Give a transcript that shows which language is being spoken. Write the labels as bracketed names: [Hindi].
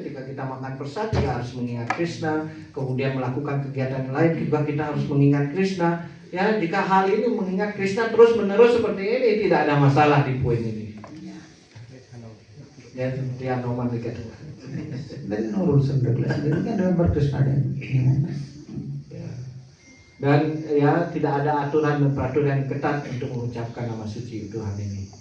[Indonesian] Ketika kita makan prasad kita harus mengingat Krishna, kemudian melakukan kegiatan lain juga kita harus mengingat Krishna. Ya jika hal ini mengingat Krishna terus menerus seperti ini tidak ada masalah di poin ini. Ya seperti yang Roman dikatakan. [English] There is no rules and regulations. You can remember Krishna at any moment. [Indonesian] Dan ya tidak ada aturan dan peraturan yang ketat untuk mengucapkan nama suci Tuhan ini.